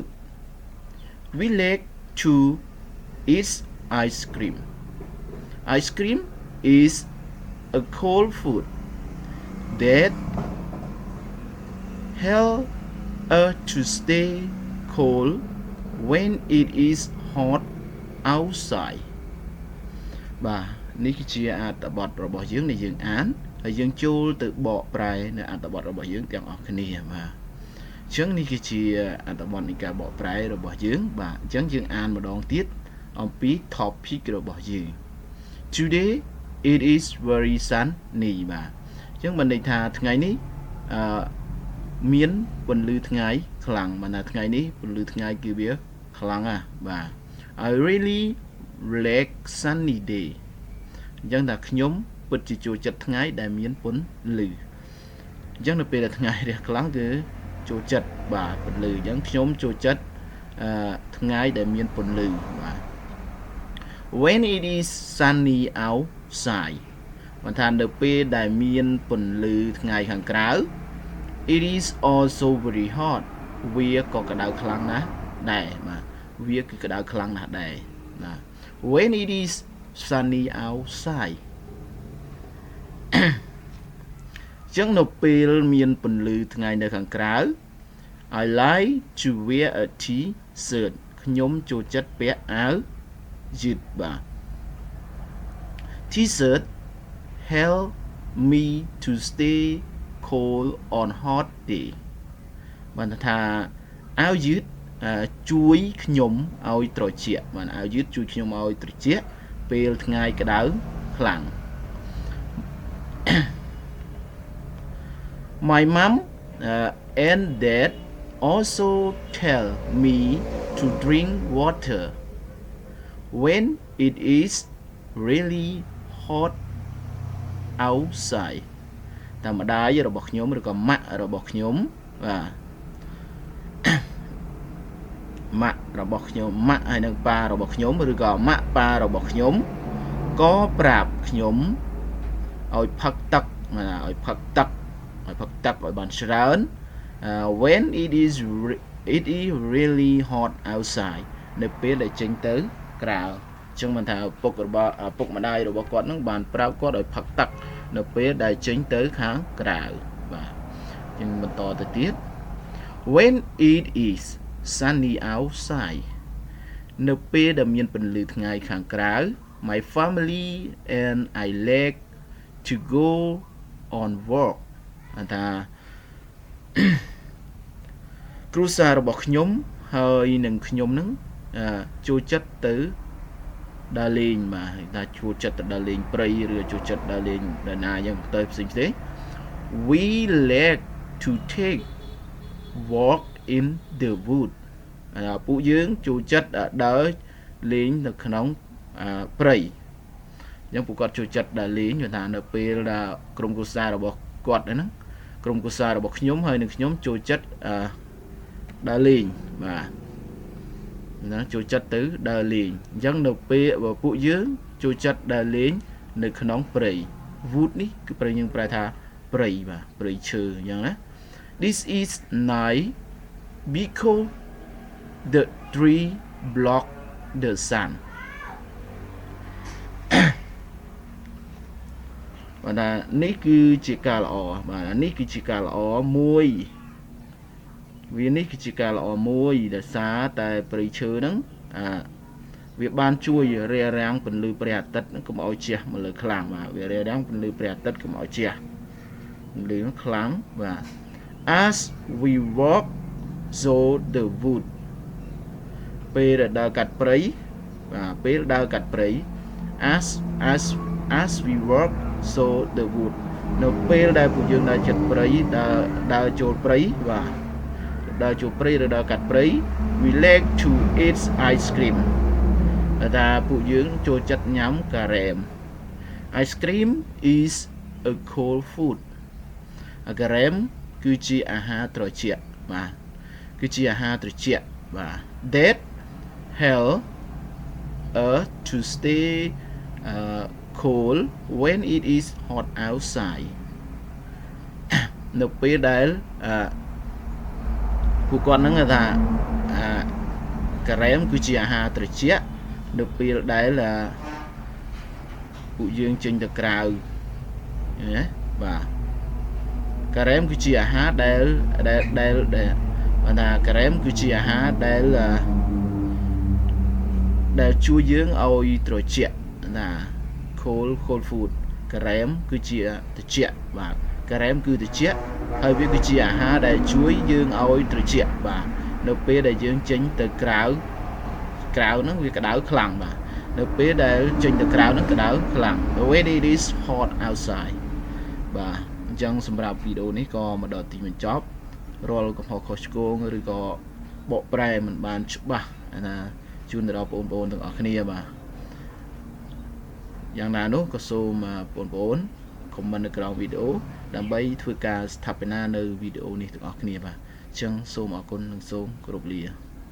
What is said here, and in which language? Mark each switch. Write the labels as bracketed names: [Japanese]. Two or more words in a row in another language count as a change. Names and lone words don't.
[English] We like to eat ice cream. Ice cream is a cold food that help us to stay cold when it is hot outside [Khmer] បាទនេះគឺជាអត្ថបទរបស់យើងដែលយើងអានហើយយើងចូលទៅបកប្រែនៅអត្ថបទរបស់យើងទាំងអស់គ្នា បាទអញ្ចឹងនេះគឺជាអត្ថបទនៃការបកប្រែរបស់យើងបាទអញ្ចឹងយើងអានម្ដងទៀតអំពី topic របស់យើង [English] Today it is very sunny [Khmer] បាទអញ្ចឹងបានន័យ ថាថ្ងៃនេះមានពន្លឺថ្ងៃខ្លាំងបានថាថ្ងៃនេះពន្លឺថ្ងៃគឺវាខ្លាំងណាស់បាទ [English] I really like sunny day [Khmer] អ ញ្ចឹងថាខ្ញុំពិតជាចូលចិត្តថ្ងៃដែលមានពន្លឺអញ្ចឹងនៅពេលដែលថ្ងៃរះខ្លាំង គឺចូលចិត្តបាទពន្លឺអញ្ចឹងខ្ញុំចូលចិត្តថ្ងៃដែលមានពន្លឺបាទ [English] When it is sunny outside [Khmer] បានថានៅពេលដែលមានពន្លឺថ្ងៃខាងក្រៅ [English] It is also very hot [Khmer] វាក៏ក្តៅខ្លាំងណាស់ដែរបាទវាគឺក្តៅខ្លាំងណាស់ដែរបាទ [English] When it is sunny outside [Khmer] ចឹងនៅពេលមានពន្លឺថ្ងៃនៅខាងក្រៅ [English] I like to wear a t-shirt [Khmer] ខ្ញុំចូលចិត្តពាក់អាវយឺតបាទ [English] T-shirt help me to stay cold on hot day [Khmer] បានថាអាវយឺតជួយខ្ញុំឲ្យត្រជាក់បានអាវយឺតជួយខ្ញុំឲ្យត្រជាក់ពេលថ្ងៃក្តៅខ្លាំង [English] My mom and dad also tell me to drink water when it is really hot outside [Khmer] តែម្ដាយរបស់ខ្ញុំឬក៏ម៉ាក់របស់ [English] ខ្ញុំបាទម៉ាក់របស់ [Khmer] ខ្ញុំម៉ាក់ហើយនិងប៉ារបស់ខ្ញុំឬក៏ម៉ាក់ប៉ារបស់ខ្ញុំក៏ប្រាប់ខ្ញុំឲ្យផឹកទឹកឲ្យផឹ កទឹកឲ្យបានច្រើន [English] when it is really hot outside [Khmer] នៅពេលដែលចេញទៅក្រៅអ ញ្ចឹងមិនថាពុកម្ដាយរបស់គាត់នឹងបានប្រាប់គាត់ឲ្យផឹកទឹកនៅពេលដែលចេញទៅខាងក្រៅបាទអញ្ចឹងបន្តទៅទៀត [English] when it is sunny outside [Khmer] នៅពេលដែលមានពន្លឺថ្ងៃខាងក្រៅ [English] my family and I like to go on walk [Khmer] ថា គ្រួសាររបស់ខ្ញុំហើយនឹងខ្ញុំនឹងចូលចិត្តទៅដើរលេងបាទថាចូលចិត្តទៅដើរលេងព្រៃឬចូលចិត្តដើរលេងដល់ណាយ៉ាងទៅផ្សេងៗ [English] we like to take walk in the wood [Khmer] ពួកយើងចូលចិត្តដើរលេងនៅក្នុងព្រៃអញ្ចឹងពួកគាត់ចូលចិត្ត ដើរលេងគឺថានៅពេលដែលក្រុមគ្រួសាររបស់គាត់ហ្នឹងក្រុមគ្រួសាររបស់ខ្ញុំហើយនឹងខ្ញុំចូលចិត្តដើរលេងបាទណាចូលចិត្តទៅដើរលេងអញ្ចឹងនៅពេលពួកយើងចូលចិត្តដើរលេងនៅក្នុងព្រៃ wood នេះគឺព្រៃយើងប្រែថាព្រៃបាទព្រៃឈើអញ្ចឹងណា [English] This is nice because the tree block the sun [Khmer] បាទនេះគឺជាការល្អបាទនេះគឺជាការល្អមួយវានេះគឺជាការល្អ មួយដែលសារតែព្រៃឈើហ្នឹងវាបានជួយរារាំងពន្លឺព្រះអាទិត្យកុំឲ្យជះមកលើខ្លាំងបាទវារារាំងពន្លឺព្រះអាទិត្យកុំឲ្យជះពន្លឺខ្លាំងបាទ [English] As we walk so the wood [Khmer] ពេលដើរកាត់ព្រៃបាទពេលដើរកាត់ព្រៃ [English] as we walk so the wood [Khmer] នៅពេលដែលពួកយើងដើរជិតព្រៃដើរចូលព្រៃបាទដើរចូលព្រៃឬ ដើរកាត់ព្រៃ [English] we like to eat ice cream [Khmer] ថាពួកយើងចូលចិត្តញ៉ាំការ៉េម [English] Ice cream is a cold food [Khmer] ការ៉េមគឺជាអាហារត្រជាក់បាទគឺជាអាហារត្រជាក់បាទ [English] that help us to stay cold when it is hot outside [Khmer] នៅពេលដែលពួកគាត់ហ្នឹងថាការ៉េមគឺជាអាហារត្រជាក់នៅពេលដែល ពួកយើងចេញទៅក្រៅណាបាទការ៉េមគឺជាអាហារដែលថាការ៉េមគឺជាអាហារដែលជួយយើងឲ្យត្រជាក់ណា [English] cold food [Khmer] ការ៉េមគឺជាត្រ ជាក់បាទការ៉េមគឺត្រជាក់ហើយវាគឺជាអាហារដែលជួយយើងឲ្យត្រជាក់បាទនៅពេលដែលយើង ចេញទៅក្រៅហ្នឹងវាក្តៅខ្លាំងបាទនៅពេលដែលចេញទៅក្រៅហ្នឹងក្តៅខ្លាំង when [English] it is hot outside [Khmer] បាទអញ្ចឹងសម្រាប់វីដេអូនេះក៏មកដល់ទីបញ្ចប់រាល់កំហុសខុសឆ្គងឬក៏បកប្រែមិនបានច្បាស់ណាជូនដល់បងប្អូនទាំងអស់គ្នាបាទយ៉ាងណានោះក៏សូមបងប្អូនខមមិននៅក្រោមវីដេអូដើម្បីធ្វើការស្ថាបនានៅវីដេអូនេះទាំងអស់គ្នាបាទអញ្ចឹងសូមអរគុណនិងសូមគោរពលា